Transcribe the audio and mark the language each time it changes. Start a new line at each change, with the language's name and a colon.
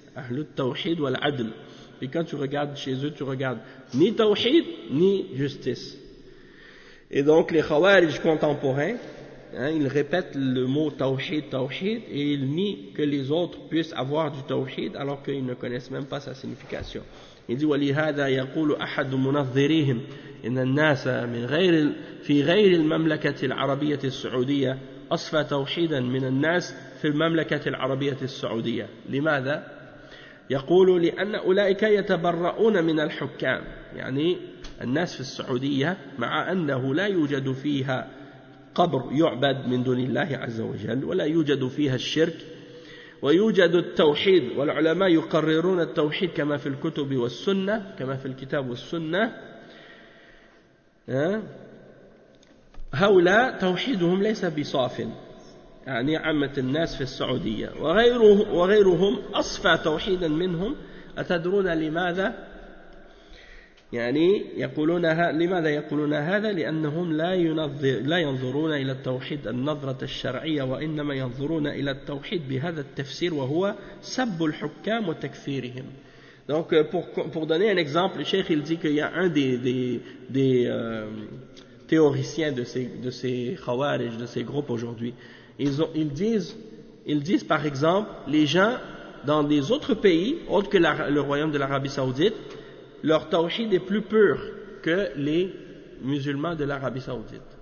French: Le tawhid ou l'adl. Et quand tu regardes chez eux, tu regardes ni tawhid, ni justice. Et donc, les khawarij contemporains, hein, ils répètent le mot tawhid, tawhid, et ils nient que les autres puissent avoir du tawhid, alors qu'ils ne connaissent même pas sa signification. Il dit,
Arabic: وَلِهَذَا يَقُولُ أَحَدُ مُنَظِّرِهِمْ إِنَّ النَّاسَ فِي غَيْرِ الْمَمْلَكَةِ الْعَرَبِيَةِ السَّعُودِيَةِ أصفى توحيدا من الناس في المملكة العربية السعودية. لماذا؟ يقول لأن أولئك يتبرؤون من الحكام، يعني الناس في السعودية مع أنه لا يوجد فيها قبر يعبد من دون الله عز وجل، ولا يوجد فيها الشرك، ويوجد التوحيد، والعلماء يقررون التوحيد كما في الكتب والسنة، كما في الكتاب والسنة. هؤلاء توحيدهم ليس بصاف، يعني عامة الناس في السعودية، وغيرهم أصفى توحيدا منهم. أتدرون لماذا؟ يعني لماذا يقولون هذا؟ لأنهم لا ينظرون إلى التوحيد النظرة الشرعية، وإنما ينظرون إلى التوحيد بهذا التفسير، وهو سب الحكام وتكفيرهم.
French: Donc pour donner un exemple, le cheikh il dit qu'il y a un des théoriciens de ces khawarij, de ces groupes aujourd'hui, ils disent par exemple, les gens dans des autres pays autres que le royaume de l'Arabie Saoudite, leur tawhid est plus pur que les musulmans de l'Arabie Saoudite.